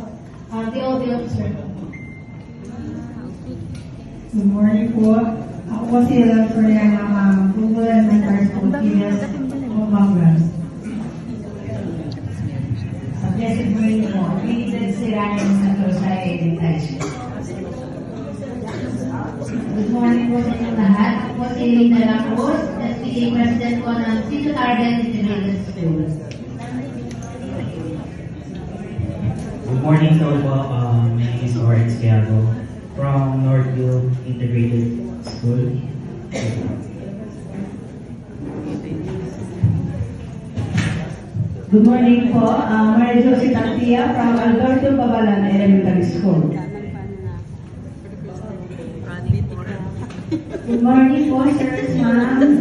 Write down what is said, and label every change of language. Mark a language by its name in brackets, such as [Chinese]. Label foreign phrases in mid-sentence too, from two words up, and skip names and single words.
[English] DOD officer po. Good morning po. [Filipino] Ako po si Elan Fernanda, Google Elementary School, Kilas, Banglas. [English] Blessed morning po. [Filipino] Vincent Sirayan sa Rosaya Education. [English] Good morning [Filipino] po sa inyong lahat. Ako po si Elena Lacruz, SPTA President po ng Sito Target Integrated School. [English] Good morning to all po. My name is Oren Skiago from Northview Integrated School. Good morning po. Maria Jose Tantia from Alberto Babalan Elementary School. Good morning po, sirs, ma'am.